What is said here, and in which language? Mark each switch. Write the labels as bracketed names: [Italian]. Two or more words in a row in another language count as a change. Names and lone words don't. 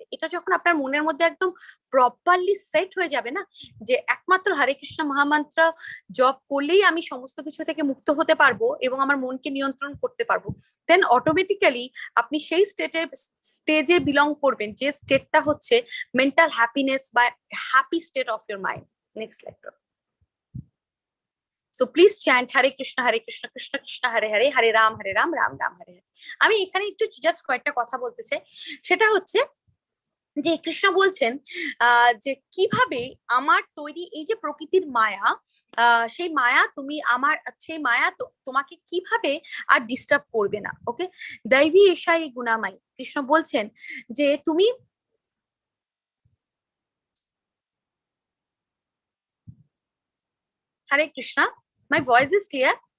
[Bangla] এটা যখন আপনার মনের মধ্যে একদম প্রপারলি সেট হয়ে যাবে না, যে একমাত্র হরে কৃষ্ণ মহামন্ত্র জপ করলেই আমি সমস্ত কিছু থেকে মুক্ত হতে পারবো এবং আমার মনকে নিয়ন্ত্রণ করতে পারবো, [English] then automatically [Bangla] আপনি সেই [English] stageে belong [Bangla] করবেন যে স্টেটটা হচ্ছে [English] mental happiness [Bangla] বা [English] happy state of your mind. next slide. So please chant Hare Krishna Krishna Krishna Hare Hare, Hare Ram Ram Ram Hare Hare. [Bangla] আমি এখানে একটু জাস্ট কয়েকটা কথা বলতে চাই, সেটা হচ্ছে যে কৃষ্ণ বলছেন যে কিভাবে আমার তৈরি এই যে প্রকৃতির মায়া, সেই মায়া তুমি আমার, সেই মায়া তোমাকে কিভাবে আর ডিস্টার্ব করবে না। ওকে, [Sanskrit] দৈবী এশাই গুণামাই, [Bangla] কৃষ্ণ বলছেন যে তুমি হরে কৃষ্ণ, [English] my voice is clear?